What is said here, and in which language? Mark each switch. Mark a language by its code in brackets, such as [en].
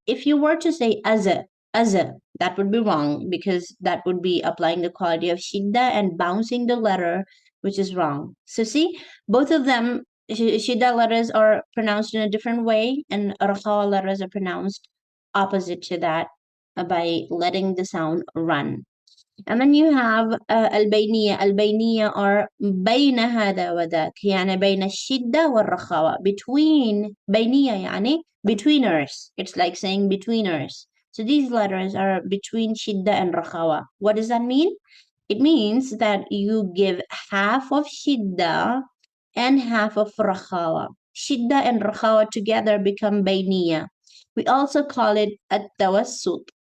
[en] If you were to say as a, that would be wrong because that would be applying the quality of shidda and bouncing the letter, which is wrong. So see, both of them, shidda letters are pronounced in a different way and rakhawa letters are pronounced opposite to that by letting the sound run. And then you have البينية. [ar] البينية are بين هذا وذاك يعني بين الشدة والرخاوة. [en] Between بينية يعني betweeners. It's like saying betweeners. So these letters are between shidda and rakhawa. What does that mean? It means that you give half of shidda and half of rakhawa. Shidda and rakhawa together become bayniya. We also call it at-tawassut.